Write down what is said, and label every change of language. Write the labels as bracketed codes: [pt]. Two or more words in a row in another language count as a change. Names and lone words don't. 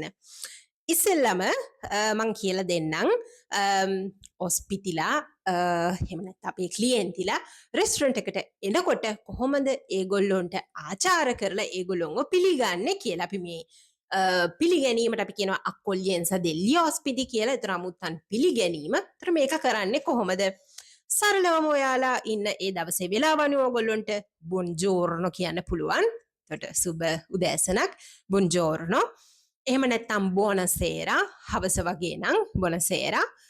[si] ඉස්සෙල්ලම මං කියලා දෙන්නම් ඔස්පිටිලා එහෙම නැත්නම් අපේ ක්ලියන්ටිලා රෙස්ටුරන්ට් එකට එනකොට කොහොමද ඒගොල්ලොන්ට ආචාර කරලා ඒගොල්ලොන්ව පිළිගන්නේ කියලා අපි මේ පිළිගැනීමට අපි කියනවා [it] accoglienza degli ospiti [si] කියලා. ඒතර අමුත්තන් පිළිගැනීම. ඒතර මේක කරන්නේ කොහොමද? සරලවම ඔයාලා ඉන්න ඒ දවසේ වෙලාව අනුව ඔයගොල්ලන්ට බොන්ජෝර්නෝ කියන්න පුළුවන්. එතකොට සුබ උදෑසනක් බොන්ජෝර්නෝ. එහෙම නැත්නම් බොනසේරා හවස වගේ නම් බොනසේරා.